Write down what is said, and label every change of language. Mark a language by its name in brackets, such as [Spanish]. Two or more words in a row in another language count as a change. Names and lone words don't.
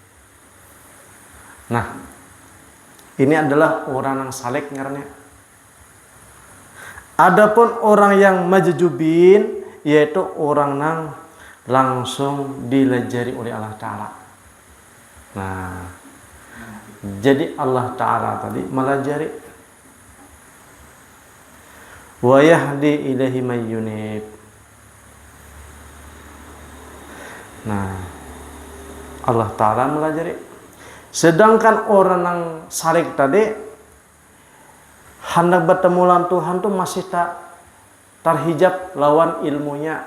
[Banjar] Nah, ini adalah orang yang salik ngarannya. Adapun orang yang majjubin yaitu orang yang langsung dilajari oleh [Arabic] Allah Ta'ala. [Banjar] Nah, jadi [Arabic] Allah Ta'ala [Banjar] tadi melajari. [Arabic] Wa yahdi ilaihi may yunib. [Banjar] Nah, [Arabic] Allah Ta'ala [Banjar] melajari. Sedangkan orang yang salik tadi hendak bertemu lawan Tuhan tuh masih tak terhijab lawan ilmunya.